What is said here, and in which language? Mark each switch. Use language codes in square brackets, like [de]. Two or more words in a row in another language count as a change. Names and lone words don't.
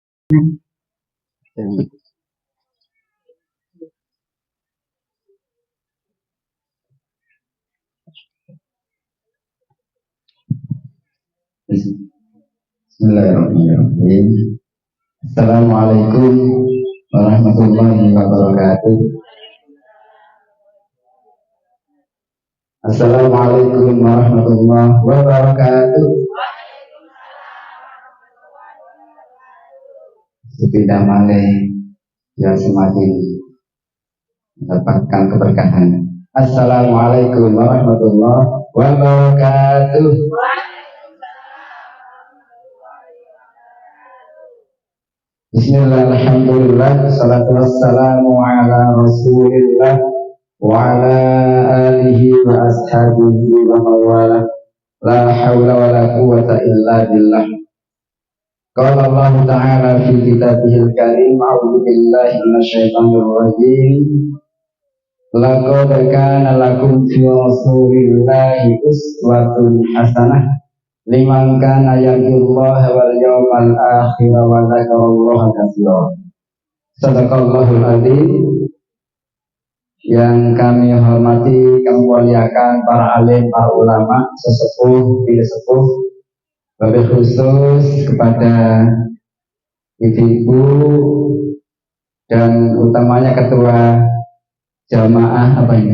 [ar] بسم الله الرحمن الرحيم. السلام عليكم ورحمة الله وبركاته. السلام عليكم ورحمة الله وبركاته. [jv] Sepindah malih [id] yang semakin mendapatkan keberkahan. [ar] السلام عليكم ورحمة الله وبركاته. بسم الله، الحمد لله، الصلاة والسلام على رسول الله وعلى آله وأصحابه ومن والاه، لا حول ولا قوة إلا بالله. قال الله تعالى في كتابه الكريم، أعوذ بالله من الشيطان الرجيم. لقد كان لكم في رسول الله أسوة حسنة لمن كان يرجو الله واليوم الآخر وذكر الله كثيرا. صدق الله العظيم. [id] Yang kami hormati, kami muliakan para alim, para ulama, sesepuh, tidak sepuh, [ar] وبالخصوص [id] kepada ibu-ibu dan utamanya ketua jamaah apa ini?